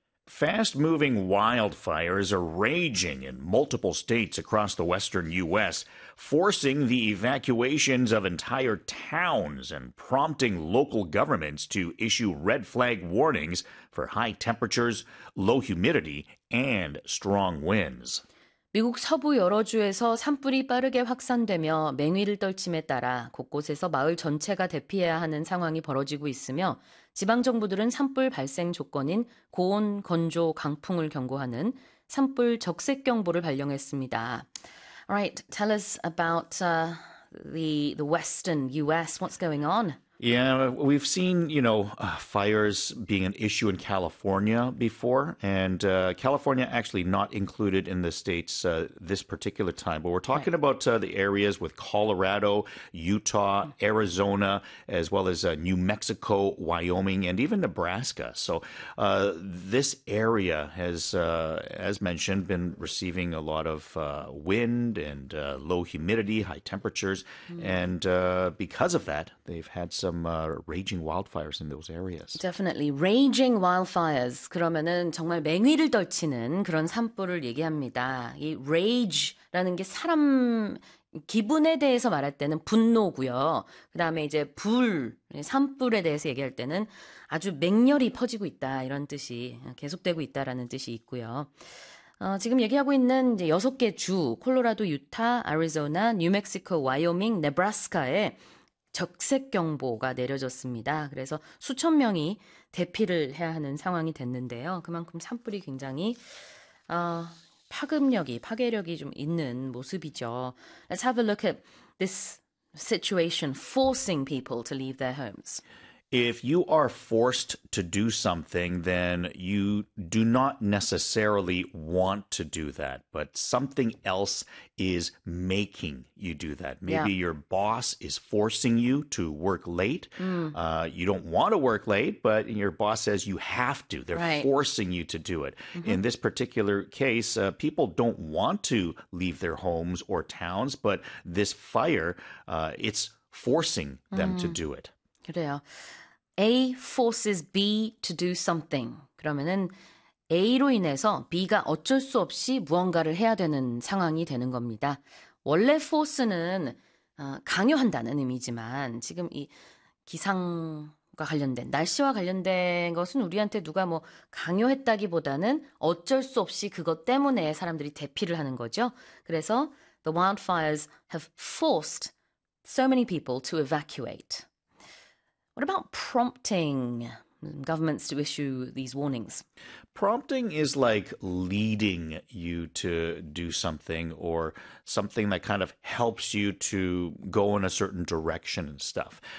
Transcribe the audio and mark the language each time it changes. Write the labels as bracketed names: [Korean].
[English] Fast-moving wildfires are raging in multiple states across the western U.S., forcing the evacuations of entire towns and prompting local governments to issue red flag warnings for high temperatures, low humidity, and strong winds. [Korean] 미국 서부 여러 주에서 산불이 빠르게 확산되며 맹위를 떨침에 따라 곳곳에서 마을 전체가 대피해야 하는 상황이 벌어지고 있으며 지방 정부들은 산불 발생 조건인 고온, 건조, 강풍을 경고하는 산불 적색 경보를 발령했습니다. [English] All right, tell us about the western US. What's going on? Yeah, we've seen, you know, fires being an issue in California before, and California actually not included in the states this particular time. But we're talking about the areas with Colorado, Utah, Arizona, as well as New Mexico, Wyoming, and even Nebraska. So this area has, as mentioned, been receiving a lot of wind and low humidity, high temperatures. And because of that, they've had some raging wildfires in those areas. Definitely raging wildfires. [Korean] 그러면은 정말 맹위를 떨치는 그런 산불을 얘기합니다. 이 rage라는 게 사람 기분에 대해서 말할 때는 분노고요. 그다음에 이제 불, 산불에 대해서 얘기할 때는 아주 맹렬히 퍼지고 있다 이런 뜻이 계속되고 있다라는 뜻이 있고요. 지금 얘기하고 있는 이제 여섯 개 주, 콜로라도, 유타, 아리조나, 뉴멕시코, 와이오밍, 네브라스카에 적색 경보가 내려졌습니다. 그래서 수천 명이 대피를 해야 하는 상황이 됐는데요. 그만큼 산불이 굉장히 파급력이, 파괴력이 좀 있는 모습이죠. [English] Let's have a look at this situation forcing people to leave their homes. If you are forced to do something, then you do not necessarily want to do that, but something else is making you do that. Maybe your boss is forcing you to work late. You don't want to work late, but your boss says you have to. They're forcing you to do it. In this particular case, people don't want to leave their homes or towns, but this fire, it's forcing them to do it. [Korean] 그래요. [English] A forces B to do something. [Korean] 그러면은 A로 인해서 B가 어쩔 수 없이 무언가를 해야 되는 상황이 되는 겁니다. 원래 force는 강요한다는 의미지만 지금 이 기상과 관련된 날씨와 관련된 것은 우리한테 누가 뭐 강요했다기보다는 어쩔 수 없이 그것 때문에 사람들이 대피를 하는 거죠. 그래서 [English] the wildfires have forced so many people to evacuate. What about prompting governments to issue these warnings? Prompting is like leading you to do something or something that kind of helps you to go in a certain direction and stuff.